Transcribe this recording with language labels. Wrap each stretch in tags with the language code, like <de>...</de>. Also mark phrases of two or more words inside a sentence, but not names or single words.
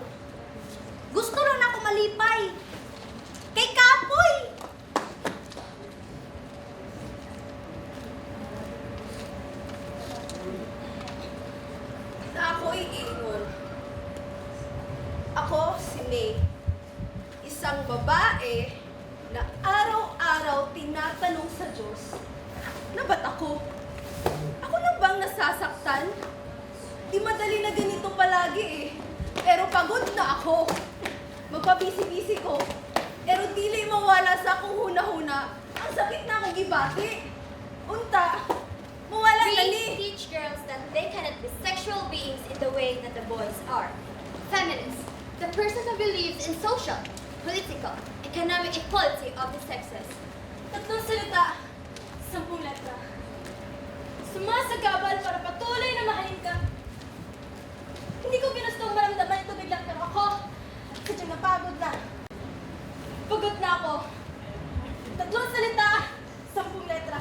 <ceb>Gusto lang nako malipay. Kay kapoy. Na ako'y iingon. Ako si May,</ceb> <tl>isang babae na araw-araw tinatanong sa Diyos, na ba't ako? Ako na bang nasasaktan? Di madali na ganito palagi eh. Pero pagod na ako.</tl> <ceb>Magpabisi-bisi ko. Pero dili mawala sa akong huna-huna. Ang sakit na akong gibati. Unta, mawala na</ceb> <en>We ni. teach girls that they cannot be sexual beings in the way that the boys are. Feminists, the person who believes in social, political, economic equality of the sexes.</en> <tl>Tatlong salita, 10 letra. Sumasagabal para patuloy na mahalin ka. Hindi ko ginustong maramdaman ito biglang pero ako, sadyang napagod na. Pagod na ako. Tatlong salita, 10 letra.</tl>